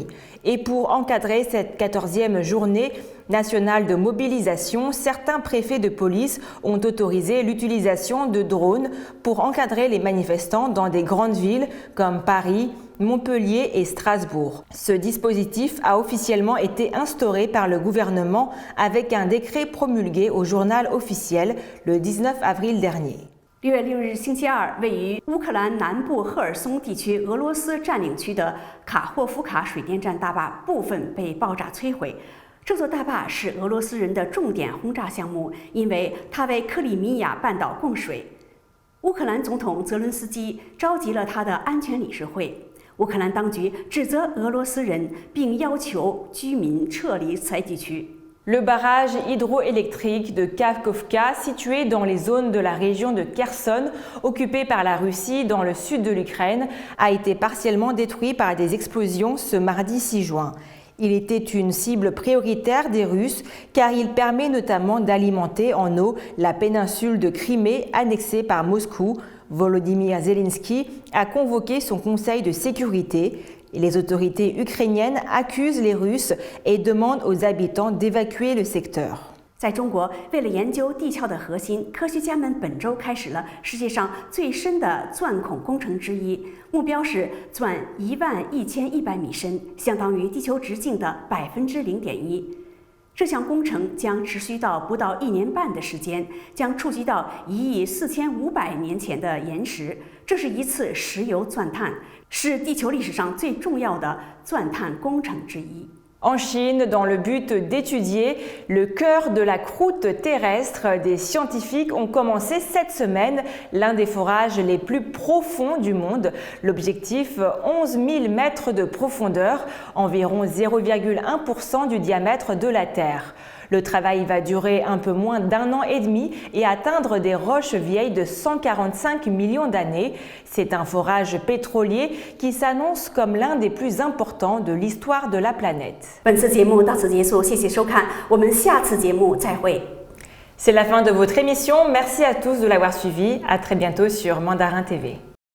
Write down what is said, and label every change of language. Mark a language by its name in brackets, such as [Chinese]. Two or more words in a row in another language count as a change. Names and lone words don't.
[French] Et pour encadrer cette 14e journée nationale de mobilisation, certains préfets de police ont autorisé l'utilisation de drones pour encadrer les manifestants dans des grandes villes comme Paris, Montpellier et Strasbourg. Ce dispositif a officiellement été instauré par le gouvernement avec un décret promulgué au journal officiel le 19 avril dernier. [Chinese] 6 月6日星期二，位于乌克兰南部赫尔松地区俄罗斯占领区的卡霍夫卡水电站大坝部分被爆炸摧毁。这座大坝是俄罗斯人的重点轰炸项目，因为它为克里米亚半岛供水。乌克兰总统泽伦斯基召集了他的安全理事会。乌克兰当局指责俄罗斯人，并要求居民撤离该地区。 [French] Le barrage hydroélectrique de Kakhovka, situé dans les zones de la région de Kherson, occupée par la Russie dans le sud de l'Ukraine, a été partiellement détruit par des explosions ce mardi 6 juin. Il était une cible prioritaire des Russes car il permet notamment d'alimenter en eau la péninsule de Crimée annexée par Moscou. Volodymyr Zelensky a convoqué son conseil de sécurité. Et les autorités ukrainiennes accusent les Russes et demandent aux habitants d'évacuer le secteur. [Chinese] 在中国，为了研究地壳的核心，科学家们本周开始了世界上最深的钻孔工程之一，目标是钻11100米深，相当于地球直径的0.1%。这项工程将持续到不到1年半的时间，将触及到1.45亿年前的岩石。这是一次石油钻探，是地球历史上最重要的钻探工程之一。 [French] En Chine, dans le but d'étudier le cœur de la croûte terrestre, des scientifiques ont commencé cette semaine l'un des forages les plus profonds du monde. L'objectif, 11 000 mètres de profondeur, environ 0,1% du diamètre de la Terre. Le travail va durer un peu moins d'1 an et demi et atteindre des roches vieilles de 145 millions d'années. C'est un forage pétrolier qui s'annonce comme l'un des plus importants de l'histoire de la planète. [Chinese] 本次节目到此结束，谢谢收看，我们下次节目再会。 [French] C'est la fin de votre émission. Merci à tous de l'avoir suivi. À très bientôt sur Mandarin TV.